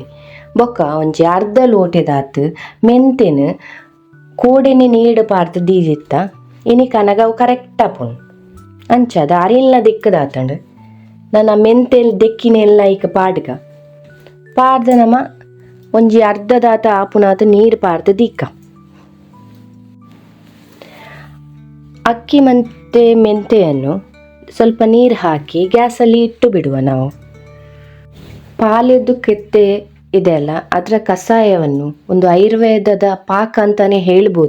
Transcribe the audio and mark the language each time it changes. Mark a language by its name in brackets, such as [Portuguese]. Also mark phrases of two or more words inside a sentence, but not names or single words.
[Tulu] ಬೊಕ್ಕ ಒಂಜಿ ಅರ್ಧ ಲೋಟೆದಾತು ಮೆಂತೆನು ಕೋಡೆನೆ ನೀಡು ಪಾರ್ದು ದೀದಿತ್ತ ಇನಿ ಕನಗ ಅವು ಕರೆಕ್ಟ್ ಆಪುಂಡು ಅಂಚಾದ ಅರಿಲ್ನ ದಿಕ್ಕದಾತಂಡು ನನ್ನ ಮೆಂತೆಲ್ ದೆಕ್ಕಿನೆಲ್ಲ ಈಗ ಪಾಡ್ದ ನಮ್ಮ ಒಂಜಿ ಅರ್ಧದಾತ ಆಪುನಾತು ನೀರು ಪಾರ್ದು ದಿಕ್ಕ [Kannada] ಅಕ್ಕಿ ಮತ್ತೆ ಮೆಂತೆಯನ್ನು ಸ್ವಲ್ಪ ನೀರು ಹಾಕಿ ಗ್ಯಾಸಲ್ಲಿ ಇಟ್ಟು ಬಿಡುವ ನಾವು. ಪಾಲೆದ್ದು ಕೆತ್ತೆ ಇದೆಲ್ಲ ಅದರ ಕಷಾಯವನ್ನು ಒಂದು ಆಯುರ್ವೇದದ ಪಾಕ ಅಂತಲೇ ಹೇಳ್ಬೋದು.